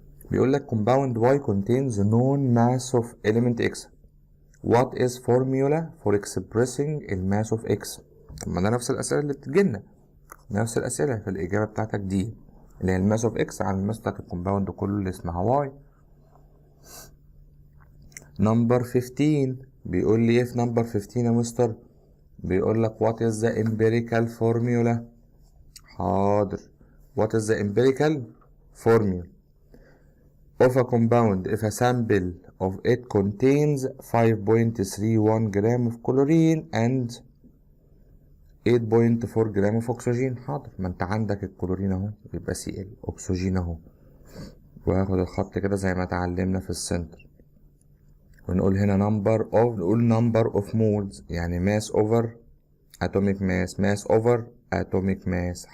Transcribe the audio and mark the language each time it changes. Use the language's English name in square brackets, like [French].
[Arabic] بيقول لك [English] compound Y contains known mass of element X. What is formula for expressing [Arabic] الماس [English] of X؟ [Arabic] طب ما ده نفس الأسئلة اللي بتجيلنا، نفس الأسئلة. فالإجابة بتاعتك دي اللي هي الماس [English] of X [Arabic] على الماس بتاعت الكومباوند كله اللي اسمها Y. نمبر 15 بيقول لي ايه في نمبر 15 يا مستر؟ بيقول لك [English] what is the empirical formula. [Arabic] حاضر. [English] what is the empirical formula of a compound if a sample of it contains 5.31 gram of chlorine and 8.4 gram of oxygen. [Arabic] حاضر، ما انت عندك الكلورين اهو يبقى Cl، اكسجين اهو، وهاخد الخط كده زي ما اتعلمنا في السنتر، ونقول هنا نقول [English] number of moles [Arabic] يعني [English] mass over atomic mass [Arabic] over atomic mass.